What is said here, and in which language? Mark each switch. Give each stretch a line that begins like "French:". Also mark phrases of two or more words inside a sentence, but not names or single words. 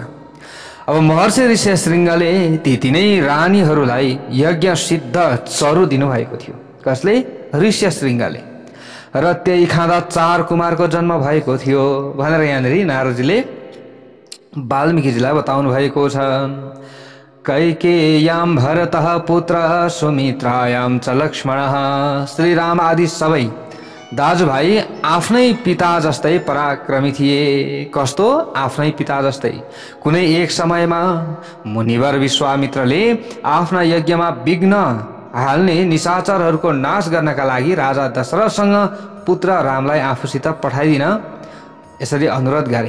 Nepali: अब महर्षि ऋष्यशृङ्गले ती तीनै रानीहरूलाई यज्ञ सिद्ध चरु दिनुभएको थियो। कसले? ऋष्यशृङ्गले। र त्यही खाँदा 4 कुमारको जन्म भएको थियो भनेर यहाँनिर नारदजीले वाल्मीकिजीलाई बताउनु भएको छ।
Sanskrit: कैकेय्यां भरतः पुत्रः सुमित्रायां च लक्ष्मणः।
Nepali: श्री राम आदि सबै दाजुभाइ आफ्नै पिता जस्तै पराक्रमी थिए। कस्तो? आफ्नै पिता जस्तै। कुनै एक समयमा मुनिवर विश्वामित्रले आफ्ना यज्ञमा विघ्न हाल्ने निशाचरहरूको नाश गर्नका लागि राजा दशरथसँग पुत्र रामलाई आफूसित पठाइदिन यसरी अनुरोध गरे।